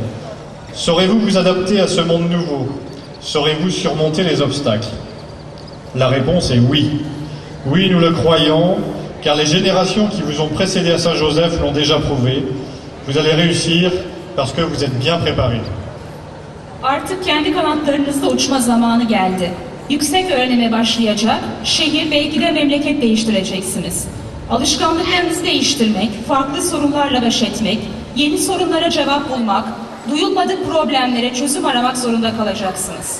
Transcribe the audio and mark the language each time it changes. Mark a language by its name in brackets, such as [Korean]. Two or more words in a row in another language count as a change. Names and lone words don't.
[French] Saurez-vous vous adapter à ce monde nouveau? Saurez-vous surmonter les obstacles? La réponse est oui. Oui, nous le croyons, car les générations qui vous ont précédé à Saint-Joseph l'ont déjà prouvé. Vous allez réussir parce que vous êtes bien préparés. [Turkish] Artık kendi kanatlarınızda uçma zamanı geldi. Yüksek öğrenime başlayacak, şehir belki de memleket değiştireceksiniz. Alışkanlıklarınızı değiştirmek, farklı sorunlarla baş etmek, yeni sorunlara cevap bulmak, duyulmadık problemlere çözüm aramak zorunda kalacaksınız.